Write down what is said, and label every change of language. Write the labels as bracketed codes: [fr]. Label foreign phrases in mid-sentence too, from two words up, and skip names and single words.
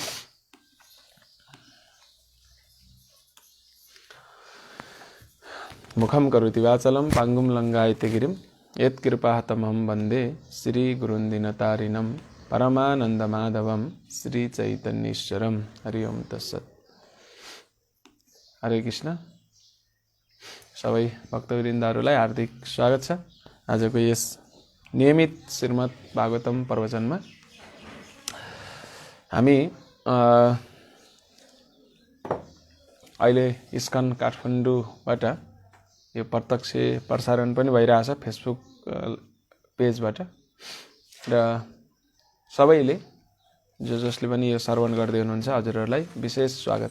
[sa] मूकं करोति वाचालं पङ्गुं लङ्घयते गिरिं यत्कृपा तमहं वन्दे श्रीगुरुं दीनतारणम् परमानन्द माधवं श्रीचैतन्येश्वरम्. हरि ॐ तत्सत्। हरे कृष्ण. [ne] सबै भक्तवृन्दहरूलाई हार्दिक स्वागत छ आजको यस नियमित श्रीमद् भागवतम प्रवचनमा। हामी अहिले इस्कन काठमाडौँबाट यो प्रत्यक्ष प्रसारण पनि भइरहेछ फेसबुक पेजबाट, र सबैले जसले पनि यो श्रवण गर्दै हुनुहुन्छ हजुरहरूलाई विशेष स्वागत छ।